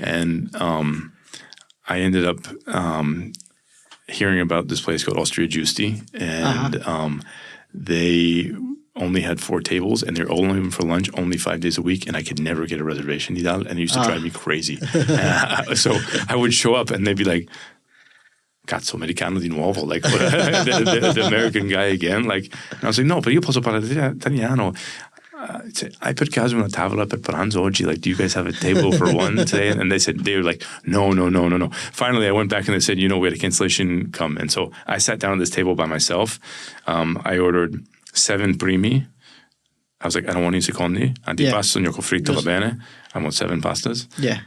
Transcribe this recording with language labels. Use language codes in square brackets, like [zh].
[en] And I ended up hearing about this place called Osteria Giusti, and they only had 4 tables, and they're only open for lunch only 5 days a week, and I could never get a reservation, Nidal, and it used to drive me crazy. So I would show up, and they'd be like, [it] cazzo, americano di nuovo, [en] like the American guy again. Like, and I was like, no, but [it] io posso parlare italiano. Hai per caso una tavola per pranzo oggi? [en] Like, do you guys have a table for one today? And they were like, no. Finally, I went back and they said, we had a cancellation come. And so I sat down at this table by myself. I ordered 7 primi. I was like, I don't want any secondi. [it] Antipasto, gnocco fritto, va bene. [en] I want 7 pastas. Yeah.